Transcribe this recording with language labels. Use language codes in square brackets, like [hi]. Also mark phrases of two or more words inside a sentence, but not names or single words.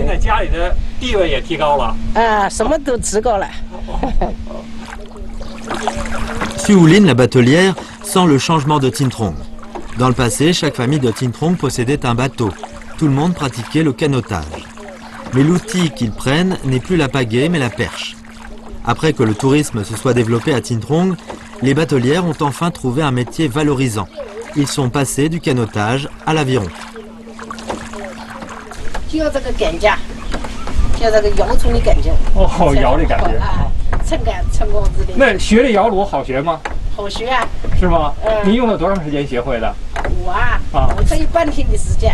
[zh] 您在家里的地位也提高了啊，什么都知道了。 [fr] Suoulin, la batelière, sent le changement de Tin Trong. Dans le passé, chaque famille de Tin Trong possédait un bateau. Tout le monde pratiquait le canotage. Mais l'outil qu'ils prennent n'est plus la pagaie mais la perche. Après que le tourisme se soit développé à Tin Trong, les batelières ont enfin trouvé un métier valorisant. Ils sont passés du canotage à l'aviron. [zh] 就这个感觉，就这个窑村的感觉。哦，窑的感觉。啊，成果子的。那学这窑炉好学吗？好学啊。是吗？您用了多长时间学会的？我啊，我才有半天的时间。